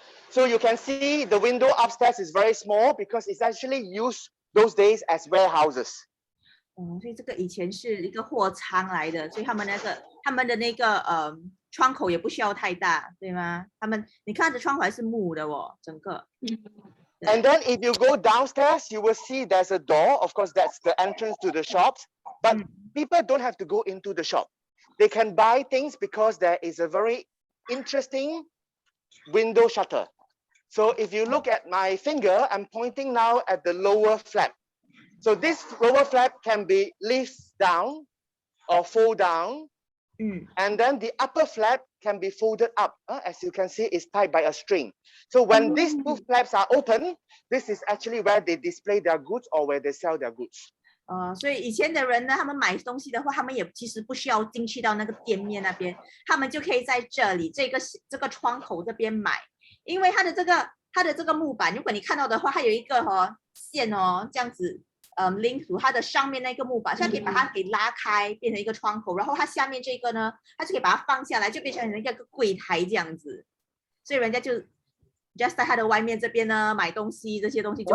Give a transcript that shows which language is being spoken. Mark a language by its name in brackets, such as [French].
[English] So you can see the window upstairs is very small because it's actually used those days as warehouses. [Chinese] 所以这个以前是一个货仓来的，所以他们的那个窗口也不需要太大，对吗？你看这窗口还是木的哦，整个。 [English] And then if you go downstairs, you will see there's a door. Of course, that's the entrance to the shops. But people don't have to go into the shop. They can buy things because there is a very interesting window shutter. So if you look at my finger, I'm pointing now at the lower flap. So this lower flap can be lift down or fold down. And then the upper flap can be folded up. As you can see, it's tied by a string. So when these two flaps are open, this is actually where they display their goods or where they sell their goods. [Chinese] 所以以前的人呢，他们买东西的话，他们也其实不需要进去到那个店面那边，他们就可以在这里这个窗口这边买，因为它的这个木板，如果你看到的话，它有一个线这样子link to 它的上面那个木板，所以可以把它给拉开，变成一个窗口，然后它下面这个呢，它就可以把它放下来，就变成一个柜台这样子，所以人家就 just 在它的外面這邊呢買東西，這些東西就。